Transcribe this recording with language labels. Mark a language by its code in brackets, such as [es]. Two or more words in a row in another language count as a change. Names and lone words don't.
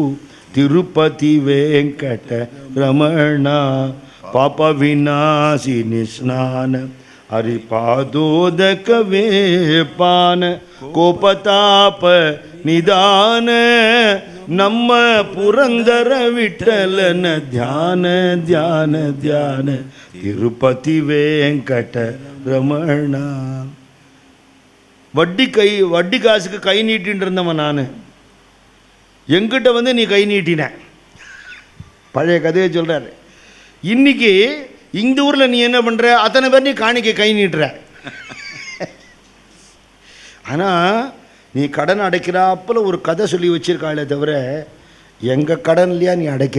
[kn] ತಿರುಪತಿ ವೆಂಕಟರಮಣ ಪಾಪ ವಿನಾಶಿನಿ ಸ್ನಾನ, ಹರಿಪಾದೋದಕವೇ ಪಾನ. ಕೋಪತಾಪ ನಿಧಾನ, ನಮ್ಮ ಪುರಂದರ ವಿಠಲನ ಧ್ಯಾನ ಧ್ಯಾನ ಧ್ಯಾನ. ತಿರುಪತಿ ವೆಂಕಟರಮಣ. [ta] வட்டி காசுக்கு கை நீட்டின்னு இருந்தவன் நான். எங்கிட்ட நீ கை நீட்டின. பழைய கதையை சொல்கிறார். இன்னைக்கு இந்த ஊரில் நீ என்ன பண்ணுற, அத்தனை பேர் நீ காணிக்க கை நீட்டுற. ஆனால் நீ கடன் அடைக்கிறாப்பில் ஒரு கதை சொல்லி வச்சிருக்காளே தவிர எங்கள் கடன் இல்லையா நீ அடைக்கிற.